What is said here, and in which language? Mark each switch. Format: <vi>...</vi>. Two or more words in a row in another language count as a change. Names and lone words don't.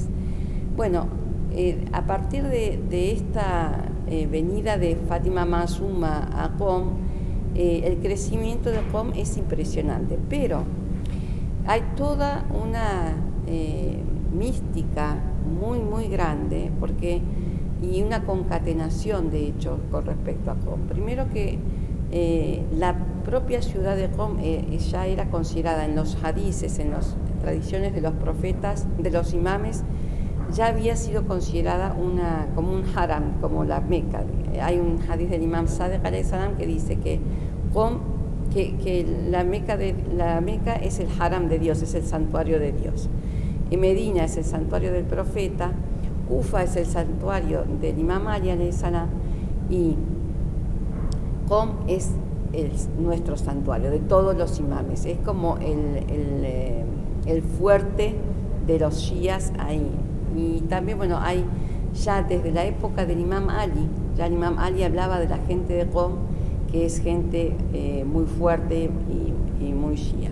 <es>Bueno, a partir de esta venida de Fátima Masuma a Qom, el crecimiento de Qom es impresionante, pero hay toda una mística muy, muy grande, y una concatenación de hechos con respecto a Qom. Primero que la propia ciudad de Qom ya era considerada en los hadices, en las tradiciones de los profetas, de los imames, ya había sido considerada como un haram, como la Meca. Hay un hadith del imam Sadiq</es> <ar>alayhi salam</ar> <es>que dice que Qom, que la Meca es el haram de Dios, es el santuario de Dios. Y Medina es el santuario del profeta, Kufa es el santuario del imam Ali</es> <ar>alayhi salam,</ar> <es>y Qom es nuestro santuario, de todos los imames. Es como el fuerte de los shías ahí. Y también, hay ya desde la época del imam Ali, ya el imam Ali hablaba de la gente de Qom, que es gente muy fuerte y muy shía.</es>